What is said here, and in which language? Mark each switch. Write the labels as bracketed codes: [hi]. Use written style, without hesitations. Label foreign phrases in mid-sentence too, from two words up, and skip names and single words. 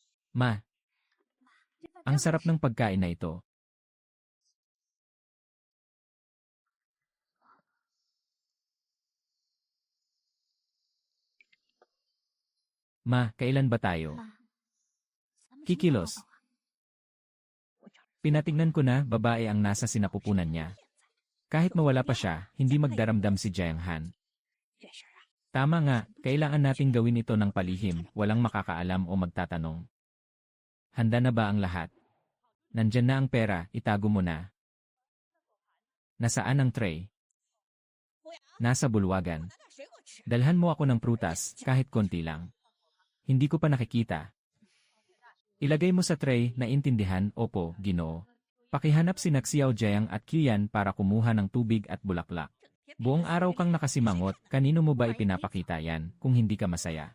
[tl] Ma, ang sarap ng pagkain na ito. Ma, kailan ba tayo? [zh] 妈，咱们什么时候 [tl] Kikilos. [zh] 好啊？我这儿 [tl] Pinatignan ko na, babae ang nasa sinapupunan niya. Kahit mawala pa siya, hindi magdaramdam si Jiang Han. [zh] 这事儿啊， [tl] Tama nga, kailangan nating gawin ito ng palihim, walang makakaalam o magtatanong. Handa na ba ang lahat? Nandyan na ang pera, itago mo na. Nasaan ang tray? Nasa bulwagan. [zh] 拿点水果吃。 [tl] Dalhan mo ako ng prutas, kahit konti lang. Hindi ko pa nakikita. Ilagay mo sa tray, naintindihan, opo, Ginoo. Pakihanap si Xiao Jiang at Qian para kumuha ng tubig at bulaklak. Buong araw kang nakasimangot, kanino mo ba ipinapakita yan, kung hindi ka masaya?